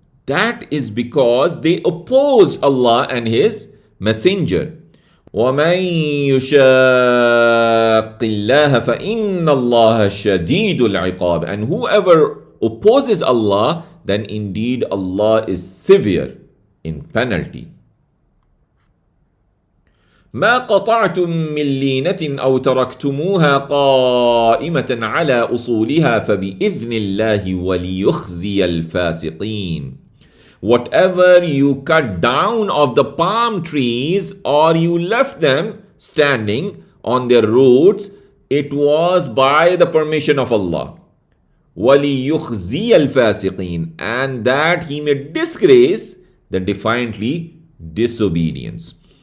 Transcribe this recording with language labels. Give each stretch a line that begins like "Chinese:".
English: That is because they opposed Allah and His Messenger.
Arabic: وَمَن يُشَاقِّ اللَّهَ فَإِنَّ اللَّهَ شَدِيدُ الْعِقَابِ.
English: And whoever opposes Allah, then indeed Allah is severe in penalty.
Arabic: ما قطعتم من لينة أو تركتموها قائمة على أصولها فبإذن الله وليخزي الفاسقين.
English: Whatever you cut down of the palm trees or you left them standing on their roots, it was by the permission of Allah.
Arabic: وَلِيُخْزِيَ الْفَاسِقِينَ.
English: And that He may disgrace the defiantly disobedience.